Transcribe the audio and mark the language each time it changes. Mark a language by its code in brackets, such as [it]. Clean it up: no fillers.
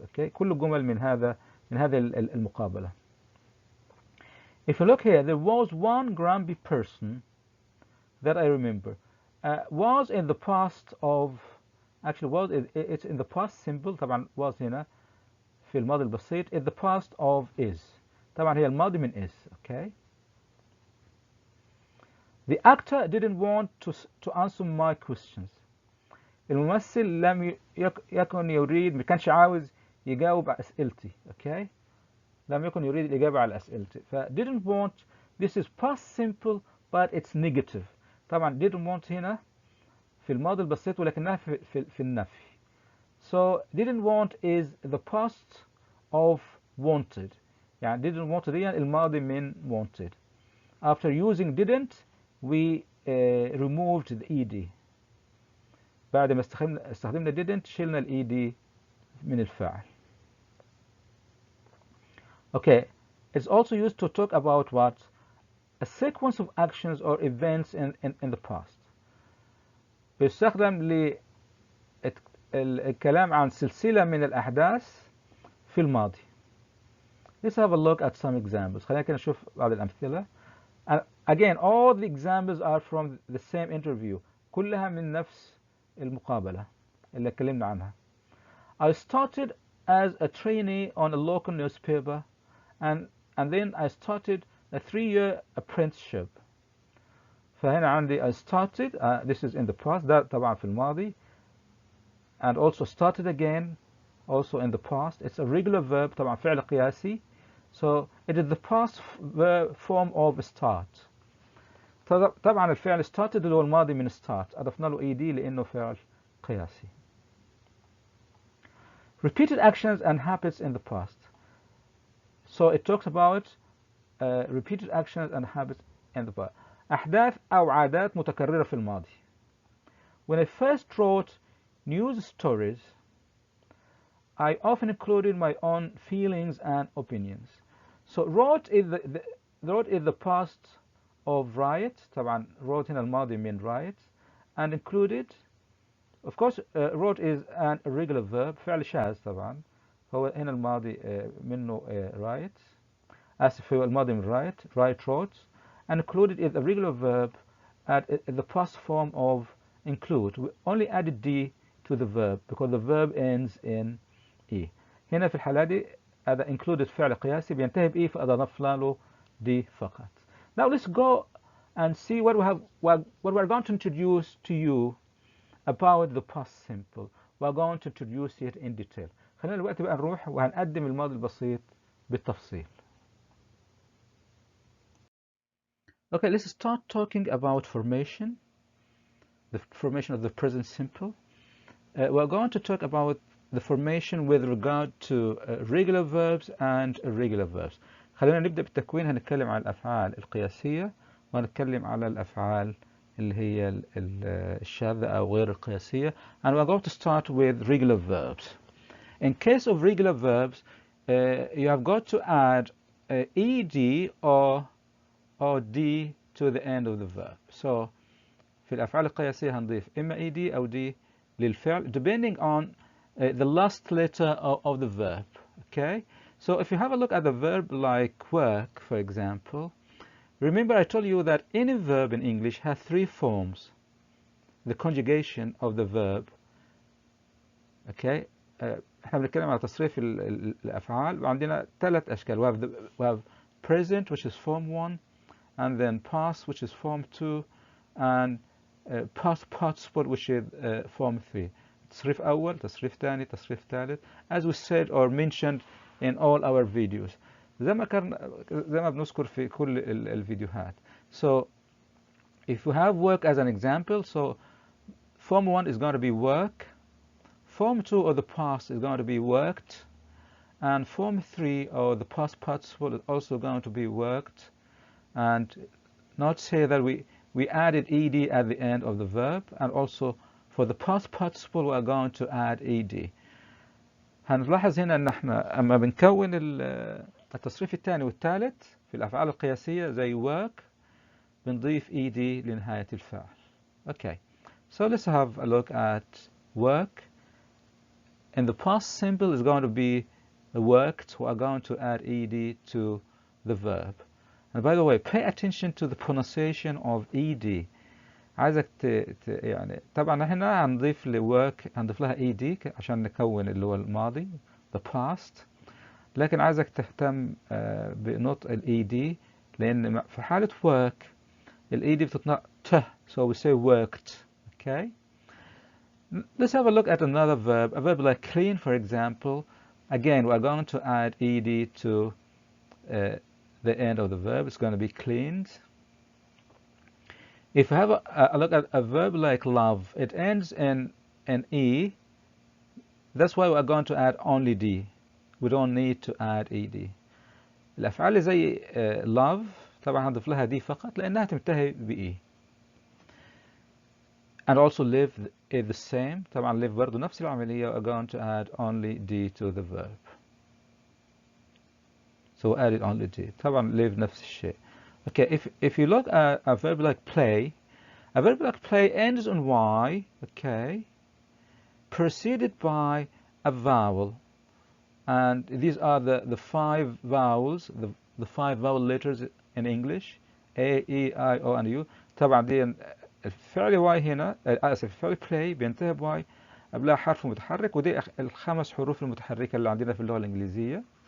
[ar] اوكي، كل الجمل من هذه المقابلة. [en] If you look here, there was one grumpy person that I remember. Was in the past of, actually was, it's in the past simple. [ar] طبعا was هنا في الماضي البسيط. [en] In the past of is. [ar] طبعا هي الماضي من is. [en] Okay. The actor didn't want to answer my questions. [ar] الممثل لم يكن يريد، ما كانش عاوز يجاوب على أسئلتي. [en] Okay. [ar] لم يكن يريد الإجابة على أسئلتي. [en] ف didn't want, this is past simple but it's negative. [ar] طبعا didn't want هنا في الماضي البسيط ولكنها في النفي. [en] So didn't want is the past of wanted. [ar] يعني didn't want دي الماضي من wanted. [en] After using didn't we removed the ed. [ar] بعد ما استخدمنا didn't شلنا ال ed من الفاعل. [en] Okay, it's also used to talk about what? A sequence of actions or events in the past. [ar] بيستخدم للكلام عن سلسلة من الأحداث في الماضي. [en] Let's have a look at some examples. [ar] خلينا كده نشوف بعض الأمثلة. [en] And again, all the examples are from the same interview. [ar] كلها من نفس المقابلة اللي اتكلمنا عنها. [en] I started as a trainee on a local newspaper and then I started a 3-year apprenticeship. [ar] فهنا عندي [en] I started, this is in the past, [ar] ده طبعا في الماضي, [en] and also started again, also in the past. It's a regular verb, [ar] طبعا فعل قياسي, [en] so it is the past form of start. [ar] طبعا الفعل started اللي هو الماضي من start, أضفنا له ed لأنه فعل قياسي. [en] Repeated actions and habits in the past. So it talks about repeated actions and habits in the past. [ar] أحداث أو عادات متكررة في الماضي. [en] When I first wrote news stories, I often included my own feelings and opinions. So wrote is the past of write. [ar] طبعا wrote هنا الماضي من write, [en] and included. Of course, wrote is an irregular verb, [ar] فعل شاذ طبعا. هو هنا الماضي منه write. آسف, هو الماضي من write wrote. [en] And included is a regular verb at the past form of include. We only added d to the verb because the verb ends in e. [ar] هنا في الحالة دي هذا included فعل قياسي بينتهي بإي فأضفنا له d فقط. [en] Now let's go and see what we're going to introduce to you about the past simple. We're going to introduce it in detail. [ar] خلينا دلوقتي بقى نروح وهنقدم الماضي البسيط بالتفصيل. [en] Okay, let's start talking about formation, the formation of the present simple. We're going to talk about the formation with regard to regular verbs and irregular verbs. [ar] خلينا نبدأ بالتكوين. هنتكلم عن الأفعال القياسية وهنتكلم على الأفعال اللي هي الشاذة أو غير القياسية. [en] And we're going to start with regular verbs. In case of regular verbs, you have got to add ed or d to the end of the verb. So [ar] في الأفعال القياسية هنضيف إما [en] ed أو d للفعل depending on the last letter of the verb. Okay, so if you have a look at the verb like work, for example, remember I told you that any verb in English has three forms. The conjugation of the verb. [ar] Okay, احنا بنتكلم على تصريف الأفعال وعندنا ثلاث أشكال. [en] We have present, which is form 1, and then past, which is form 2, and past participle, which is form 3. [ar] تصريف أول, تصريف ثاني, تصريف ثالث, [en] as we said or mentioned in all our videos. [ar] زي ما بنذكر في كل الفيديوهات. [en] So if we have work as an example, so form 1 is going to be work, form 2 or the past is going to be worked, and form 3 or the past participle is also going to be worked. And not say that we added ed at the end of the verb, and also for the past participle we are going to add ed. [ar] هنلاحظ هنا ان احنا اما بنكون التصريف الثاني والثالث في الافعال القياسيه زي work بنضيف ed لنهايه الفعل. [en] Okay, so let's have a look at work. In the past simple is going to be worked. We are going to add ed to the verb. And by the way, pay attention to the pronunciation of ed. [ar] عايزك يعني طبعا احنا هنضيف لwork هنضيف لها ed عشان نكون اللي هو الماضي [en] the past. [ar] لكن عايزك تهتم بنطق ed لان في حالة work ed بتتنطق ت, [en] so we say worked. Okay, let's have a look at another verb, a verb like clean, for example. Again, we're going to add ed to the end of the verb. It's going to be cleaned. If you have a look at a verb like love, it ends in e. That's why we're going to add only d. We don't need to add ed. [ar] الأفعال اللي زي love طبعا هنضيف لها d فقط لأنها تنتهي ب e. [en] And also live is the same. [ar] طبعا live برضو نفس العملية. [en] We're going to add only d to the verb. So add it only d. [ar] طبعا live نفس الشيء. [en] Okay, if you look at a verb like play, a verb like play ends on y, okay, preceded by a vowel. And these are the five vowels, the five vowel letters in English, A, E, I, O, and U. [ar] طبعا دي الفعل y هنا, آسف, الفعل play بينتهي ب y قبلها حرف متحرك, ودي الخمس حروف المتحركة اللي عندنا في اللغة الإنجليزية.